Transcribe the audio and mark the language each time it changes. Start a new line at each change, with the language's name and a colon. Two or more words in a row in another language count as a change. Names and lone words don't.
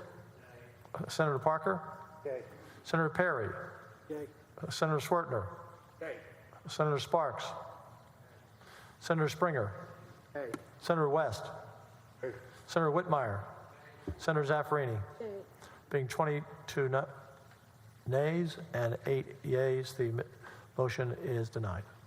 English: Senator Parker? Yay. Senator Perry? Yay. Senator Schwertner? Yay. Senator Sparks? Senator Springer? Yay. Senator West? Yay. Senator Whitmire? Senator Zaffarini? Being 22 nays and 8 yeas, the motion is denied.